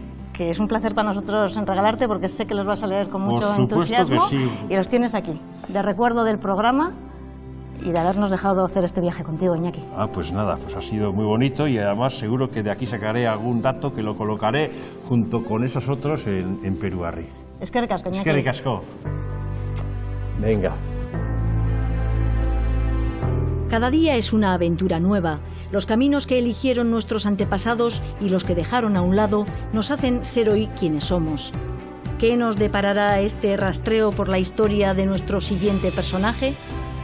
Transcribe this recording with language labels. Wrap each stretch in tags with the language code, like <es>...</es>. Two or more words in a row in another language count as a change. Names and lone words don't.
<es>Que es un placer para nosotros regalarte porque sé que los vas a leer con mucho entusiasmo. Que sí. Y los tienes aquí, de recuerdo del programa y de habernos dejado hacer este viaje contigo, Iñaki. Pues nada, pues ha sido muy bonito y además seguro que de aquí sacaré algún dato que lo colocaré junto con esos otros en Peruarri.</es> <eu>Eskerrik asko, Iñaki. Eskerrik asko.</eu> <es>Venga. Cada día es una aventura nueva. Los caminos que eligieron nuestros antepasados y los que dejaron a un lado nos hacen ser hoy quienes somos. ¿Qué nos deparará este rastreo por la historia de nuestro siguiente personaje?</es>